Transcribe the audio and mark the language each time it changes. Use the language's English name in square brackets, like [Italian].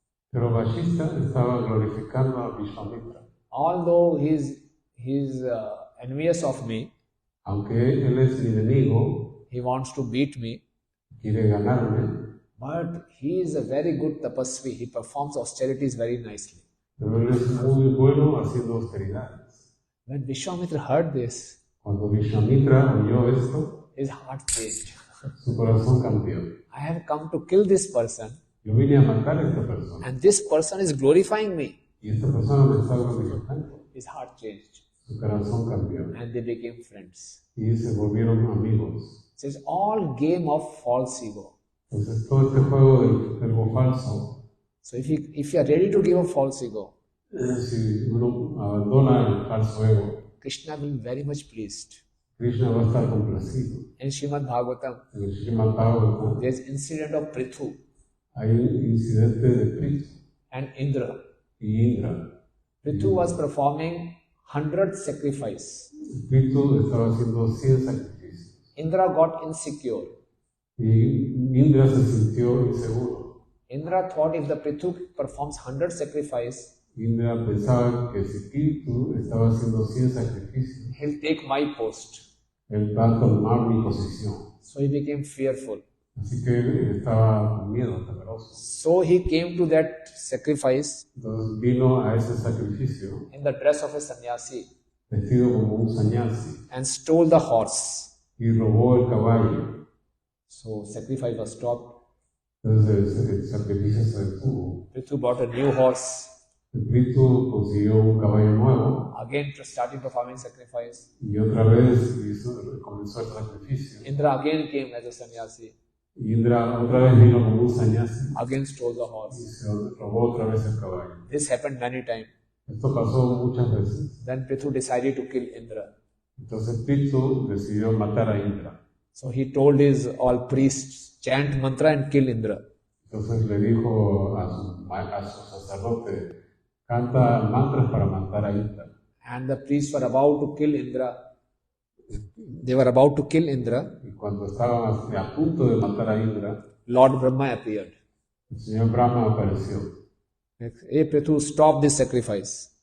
[Spanish] Pero Vashista estaba glorificando a Vishwamitra. [English] Although he is envious of me, [Spanish] Aunque él es mi enemigo, [English] he wants to beat me, [Spanish] quiere ganarme, [English] but he is a very good tapasvi. He performs austerities very nicely. [Spanish] pero él es muy bueno haciendo austeridades. [English] When Vishwamitra heard this, [Spanish] Cuando Vishwamitra oyó esto, [English] his heart changed. [Spanish] su corazón cambió. [English] I have come to kill this person, [Spanish] Yo vine a matar a esta persona [English] and this person is glorifying me. [Spanish] y esta persona me está glorificando. [English] His heart changed, [Spanish] Su corazón cambió [English] and they became friends. [Spanish] y se volvieron amigos. [English] So it's all game of false ego. [Spanish] Entonces todo este juego del ego falso, [English] So if you are ready to give up false ego, [Spanish] si uno abandona el falso ego, [English] Krishna will be very much pleased. [Spanish] Krishna va a estar complacido. [English] In Srimad Bhagavatam, [Spanish] En el Srimad Bhagavatam [English] there is incident of Prithu [Spanish] hay un incidente de Prithu [English] and Indra. [Spanish] y Indra. [English] Prithu was performing 100 sacrifice. [Spanish] Prithu estaba haciendo 100 sacrificios [English] Indra got insecure. [Spanish] y Indra se sintió inseguro. [English] Indra thought if the Prithu performs 100 sacrifice, [Spanish] Indra pensaba que si Prithu estaba haciendo 100 sacrificios, [English] he'll take my post. [Spanish] él va a tomar mi posición. [English] So he became fearful. [Spanish] Así que él estaba con miedo, temeroso. [English] So he came to that sacrifice [Spanish] Entonces vino a ese sacrificio [English] in the dress of a sannyasi [Spanish] vestido como un sannyasi [English] and stole the horse. [Spanish] y robó el caballo. [English] So sacrifice was stopped. [Spanish] Entonces el sacrificio se detuvo. [English] Prithu bought a new horse. [Spanish] El Prithu consiguió un caballo nuevo [English] Again started performing sacrifice. [Spanish] y otra vez comenzó el sacrificio. [English] Indra again came as a sannyasi. [Spanish] Y Indra otra vez vino como un sannyasi [English] Again stole the [Spanish] y [English] horse. [Spanish] se robó otra vez el caballo. [English] This happened many times. [Spanish] Esto pasó muchas veces. [English] Then Prithu decided to kill Indra. [Spanish] Entonces Prithu decidió matar a Indra. [English] So he told his all priests, chant mantra and kill Indra. [Spanish] Entonces le dijo a su sacerdote, canta mantras para matar a Indra. [English] And the priests were about to kill Indra. They were about to kill Indra. [Spanish] Y cuando estaban a punto de matar a Indra, [English] Lord Brahma appeared. [Spanish] el señor Brahma apareció. [English] Hey Prithu, stop this sacrifice.